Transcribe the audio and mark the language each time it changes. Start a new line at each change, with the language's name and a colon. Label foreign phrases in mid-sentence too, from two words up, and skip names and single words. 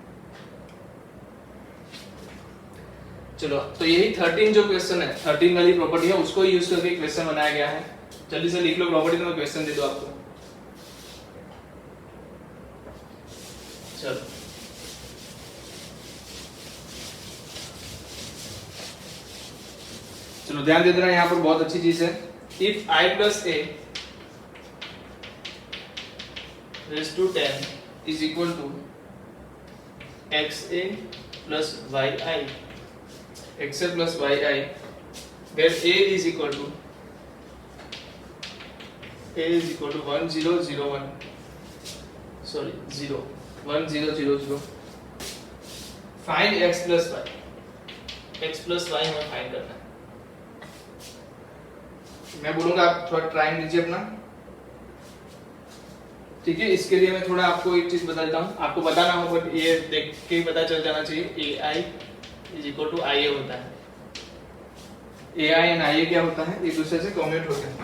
Hindi: चलो, तो यही 13 जो क्वेश्चन है, 13 वाली प्रॉपर्टी है, उसको यूज करके क्वेश्चन बनाया गया है। जल्दी से लिख लो प्रॉपर्टी, तो मैं क्वेश्चन दे दूं आपको। चलो, चलो ध्यान दे देना, यहाँ पर बहुत अच्छी चीज है।
English: If i plus a raise to 10 is equal to x a plus y i, x a plus y i, where a is equal to 1001, sorry 1000, find x plus y, x plus y
Hindi: हमें फाइंड करना है। मैं बोलूंगा आप थोड़ा ट्राई कीजिए अपना, ठीक है। इसके लिए मैं थोड़ा आपको एक चीज बता देता हूँ, आपको बताना हो बट ये देख के ही पता चल जाना चाहिए।
English: A I is equal to I A
Hindi: होता है,
English: A I and I A
Hindi: क्या होता है, एक दूसरे से कम्यूट होते हैं।